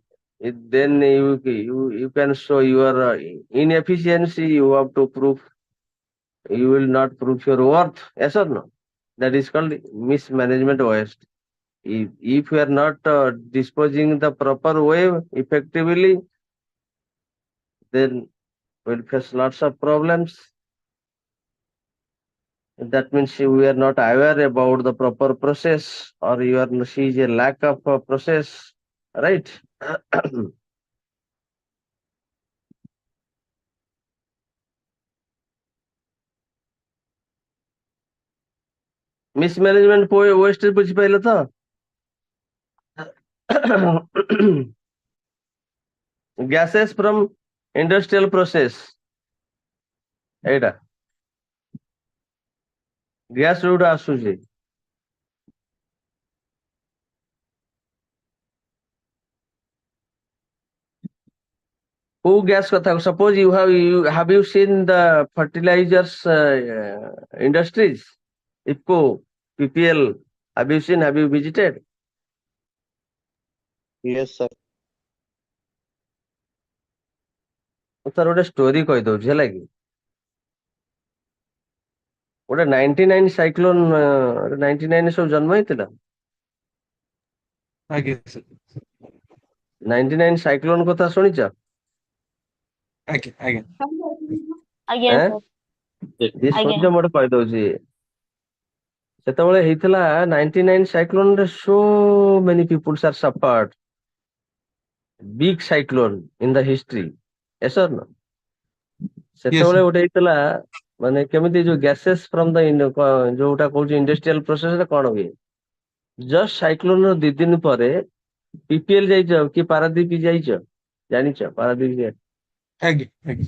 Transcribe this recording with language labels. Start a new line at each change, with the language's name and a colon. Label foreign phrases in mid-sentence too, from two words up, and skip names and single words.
English: you can show your inefficiency you have to prove you will not prove your worth yes or no that is called mismanagement of waste if you are not disposing the proper way effectively then we'll face lots of problems that means we are not aware about the proper process or you are sees a lack of process right mismanagement waste
Odia: ବୁଝିପାରିଲ ତ?
English: gases from industrial process,
Odia: ଏଇଟା ଗ୍ୟାସ ଯୋଉଟା ଆସୁଛି କୋଉ ଗ୍ୟାସ କଥା?
English: ସପୋଜ you have seen the fertilizers industries, IFCO, PPL, have you seen, have you visited? Yes, sir.
Odia: ମୁଁ ତାର ଗୋଟେ ଷ୍ଟୋରି କହିଦଉଛି ହେଲା କି। ଗୋଟେ 99 ସାଇକ୍ଲୋନ 99 ସବୁ ଜନ୍ମ ହେଇଥିଲା। ଆଜ୍ଞା ସାର୍ 99 ସାଇକ୍ଲୋନ କଥା ଶୁଣିଛ? ଆଜ୍ଞା ଆଜ୍ଞା ଆଜ୍ଞା ଆଁ ସାର୍ ଯିଏ ଆଜ୍ଞା ଶୁଣିଛ ମୁଁ ଗୋଟେ କହିଦଉଛି। ସେତେବେଳେ ହେଇଥିଲା 99 ସାଇକ୍ଲୋନ ରେ
English: so many people are suffered, big cyclone in the history, yes or no? ୟେସ୍
Odia: ସେତେବେଳେ ଗୋଟେ ହେଇଥିଲା ମାନେ କେମିତି ଯୋଉ
English: gases from the
Odia: ଯୋଉଟା କହୁଛି
English: industrial process
Odia: ରେ କଣ ହୁଏ,
English: just cyclone
Odia: ର 2 ଦିନ ପରେ ପିପିଏଲ ଯାଇଛ କି ପାରାଦୀପ ଯାଇଛ? ଜାଣିଛ ପାରାଦୀପ? ଆଜ୍ଞା ଆଜ୍ଞା